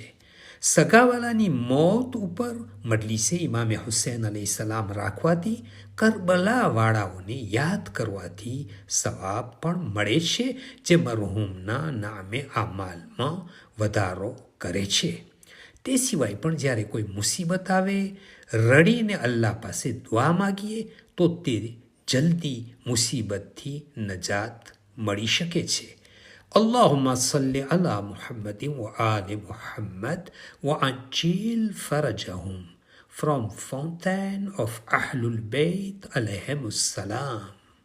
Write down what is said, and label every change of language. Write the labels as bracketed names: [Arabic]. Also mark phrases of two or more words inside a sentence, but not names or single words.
[Gujarati] સગાવાલાની મોત ઉપર મજલિસે ઇમામે હુસૈન અલૈહિસ્સલામ રાખવાથી કરબલાવાળાઓને યાદ કરવાથી સવાબ પણ મળે છે, જે મરહૂમના નામે આમાલમાં વધારો કરે છે. તે સિવાય પણ જ્યારે કોઈ મુસીબત આવે રડીને અલ્લાહ પાસે દુઆ માગીએ તો તે જલ્દી મુસીબતથી નજાત મળી શકે છે. [Arabic] اللهم صل على محمد وآل محمد وعجل فرجهم from Fountain of Ahlul Bayt alayhim السلام.